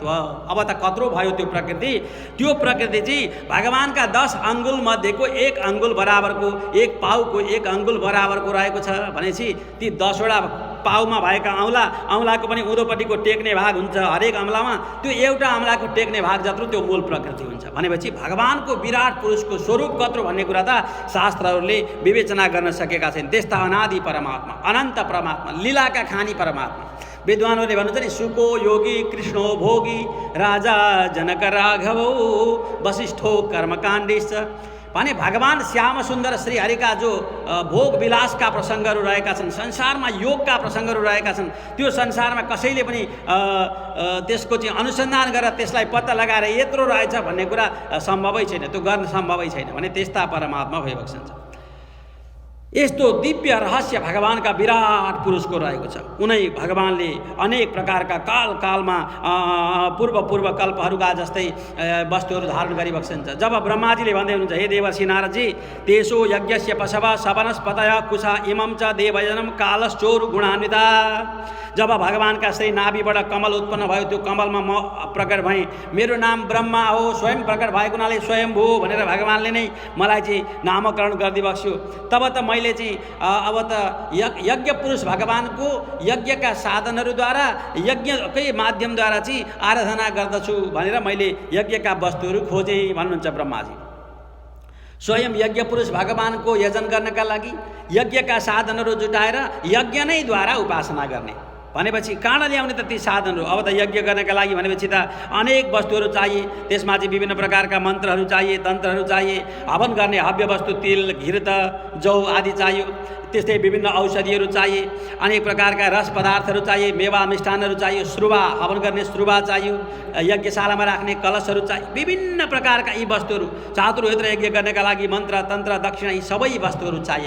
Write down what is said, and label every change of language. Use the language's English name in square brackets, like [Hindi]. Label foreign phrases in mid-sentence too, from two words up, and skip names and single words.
[Nepali] अब त कत्रो भयो त्यो प्रकृति? त्यो प्रकृति चाहिँ भगवानका 10 अङ्गुल मध्येको 1 अङ्गुल बराबरको, 1 पाउको 1 अङ्गुल बराबरको रहेको छ भनेपछि ती 10 वटा पाउमा भएका औँलाको पनि उँधोपट्टिको टेक्ने भाग हुन्छ हरेक अमलामा, त्यो एउटा अमलाको टेक्ने भाग जत्रो त्यो मूल प्रकृति हुन्छ भनेपछि भगवानको विराट पुरुषको स्वरूप कत्रो भन्ने कुरा त शास्त्रहरूले विवेचना गर्न सकेका छैनन्। त्यस्ता अनादि परमात्मा, अनन्त परमात्मा, लीलाका खानी परमात्मा। विद्वानहरूले भन्नुहुन्छ नि [Sanskrit] सुको योगी कृष्णो भोगी राजा जनक राघवो वशिष्ठो कर्मकाण्डिश्च [Nepali] भने भगवान श्याम सुन्दर श्रीहरिका जो भोग विलासका प्रसङ्गहरू रहेका छन्, संसारमा योगका प्रसङ्गहरू रहेका छन्, त्यो संसारमा कसैले पनि त्यसको चाहिँ अनुसन्धान गरेर त्यसलाई पत्ता लगाएर यत्रो रहेछ भन्ने कुरा सम्भवै छैन, त्यो गर्न सम्भवै छैन भने त्यस्ता परमात्मा भइबक्सन्छ। यस्तो दिव्य रहस्य भगवानका विराट पुरुषको रहेको छ। उनै भगवानले अनेक प्रकारका कालमा पूर्व कल्पहरूका जस्तै वस्तुहरू धारण गरिबक्सन्छ। जब ब्रह्माजीले भन्दै हुनुहुन्छ, [Sanskrit] हे देवर्षि नारदजी, तेसो यज्ञस्य पशव सवनस्पतय कुशा इमं च देवजनम कालश्चोर गुणान्विता। [Nepali] जब भगवानका श्री नाभिबाट कमल उत्पन्न भयो, त्यो कमलमा म प्रकट भएँ, मेरो नाम ब्रह्मा हो, स्वयं प्रकट भएको हुनाले स्वयम्भू भनेर भगवानले नै मलाई चाहिँ नामकरण गरिदिबक्स्यो। तब त मैले चाहिँ अब त यज्ञ पुरुष भगवानको यज्ञका साधनहरूद्वारा यज्ञकै माध्यमद्वारा चाहिँ आराधना गर्दछु भनेर मैले यज्ञका वस्तुहरू खोजेँ भन्नुहुन्छ ब्रह्माजी। स्वयं यज्ञ पुरुष भगवानको यजन गर्नका लागि यज्ञका साधनहरू जुटाएर यज्ञ नै द्वारा उपासना गर्ने भनेपछि कहाँ ल्याउने त ती साधनहरू? अब त यज्ञ गर्नका लागि भनेपछि त अनेक वस्तुहरू चाहिए, त्यसमा चाहिँ विभिन्न प्रकारका मन्त्रहरू चाहिए, तन्त्रहरू चाहिए, हवन गर्ने हव्य वस्तु तिल घृत जौ आदि चाहियो, त्यस्तै विभिन्न औषधिहरू चाहिए, अनेक प्रकारका रस पदार्थहरू चाहिए, मेवा मिष्ठानहरू चाहियो, श्रुवा हवन गर्ने श्रुवा चाहियो, यज्ञशालामा राख्ने कलशहरू चाहिए, विभिन्न प्रकारका यी वस्तुहरू चातुर्वेद यज्ञ गर्नका लागि मन्त्र तन्त्र दक्षिणा यी सबै वस्तुहरू चाहिए।